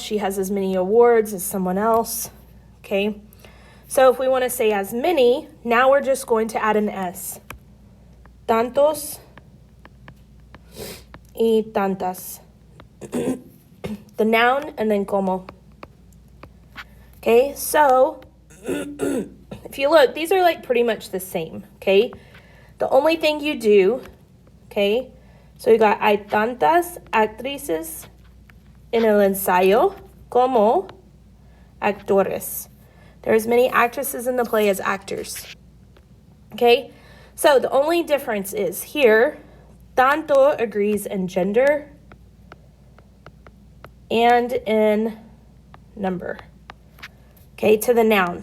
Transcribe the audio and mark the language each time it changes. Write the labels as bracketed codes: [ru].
[en] She has as many awards as someone else. Okay, so if we want to say as many, now we're just going to add an S. [es] Tantos y tantas. [en] The noun, and then como. Okay, so if you look, these are like pretty much the same, okay? The only thing you do, okay, so you got [es] hay tantas actrices en el ensayo como actores. [en] There's many actresses in the play as actors, okay? So the only difference is here, tanto agrees in gender and in number. Okay, to the noun.